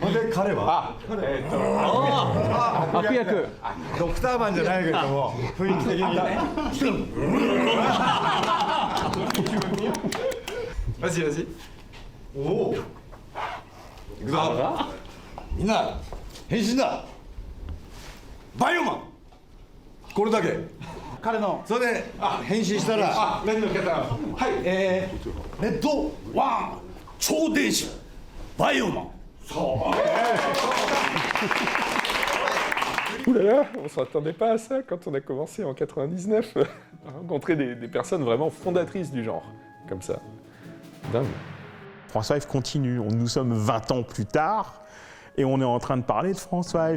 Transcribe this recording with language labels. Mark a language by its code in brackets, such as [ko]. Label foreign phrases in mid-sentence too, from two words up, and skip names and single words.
[fr] Vas-y. [ja] Oh. みんな、変身だ. Bioman. これだけ。彼のそれで変身したらレッドの方はいレッドワン超電子バイオマン。 [fr] Ouh là là, on s'attendait pas à ça quand on a commencé en 99, à rencontrer des personnes vraiment fondatrices du genre, comme ça. Dingue. France 5 continue, nous sommes 20 ans plus tard, et on est en train de parler de France 5.